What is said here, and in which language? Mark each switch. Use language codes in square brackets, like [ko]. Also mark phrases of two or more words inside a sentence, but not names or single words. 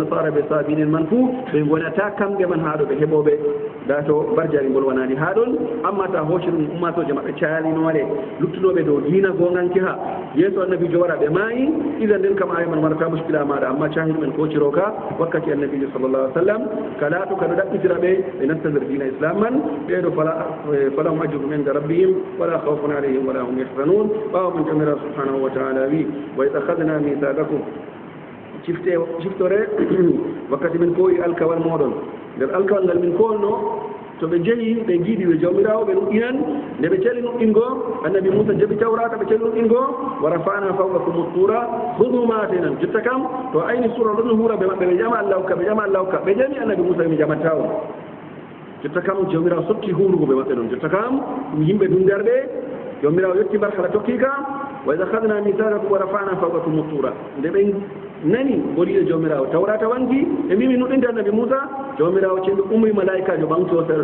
[ff] nasara ɓe sabinen man fuu ɓe gonata kamɓe man haaɗo ɓe heɓoɓe da to barjari ngol wonani ha ɗon amma ta hocci ɗum ummatoje maɓɓe calinore luttunoɓe dow diina gonganke ha yeeso annabijo wara ɓe maayi idan nden kam aya man marata muskila maɗa amma cahiɗu men kociro ka wakkati annabijo [ar] صلى الله عليه وسلم [ff] kala to kaɗo ɗaɓɓitira ɓe ɓe nasta nder diina islam man ɓeɗo [ar] فلهم أجرهم عند ربهم ولا خوف عليهم ولا هم يحزنون [ff] ɓawa mon jamira [ar] سبحانه وتعالى [ff] wi [ar] وإذ أخذنا ميثاقكم [ff] shiftore wakkati min koyi alkawal moɗon nder alkawal ngal min kolno to ɓe jeeyi ɓe giiɗi ɓe jawmirawo ɓe nuɗɗinan nde ɓe cali nuɗɗingo annabi moussa jaɓi tawrata ɓe cali nuɗɗingo [ar] ورفعنا فوقكم الطور [ff] hudu ma atenan jotta kam to ayni sura ɗon huura ɓe maɓɓe ɓe ƴama allah hokka ɓe ƴama allah hokka ɓe ƴami annabi moussa mi ƴamatta on jotta kam jawmirawo sotti huurugo ɓe maɓɓe ɗon jotta kam ɗum yimɓe dundarɓe jawmirawo yetti marhala tokkika [ar] وإذ أخذنا ميثاقكم ورفعنا فوقكم الطور [ff] nde ɓe nani boliɗo jawmirawo tawrata wangi ɓe mbimi nuɗɗinde annabi moussa jawmirawo ceeɓe ummi malaikajo ɓamto seeɗa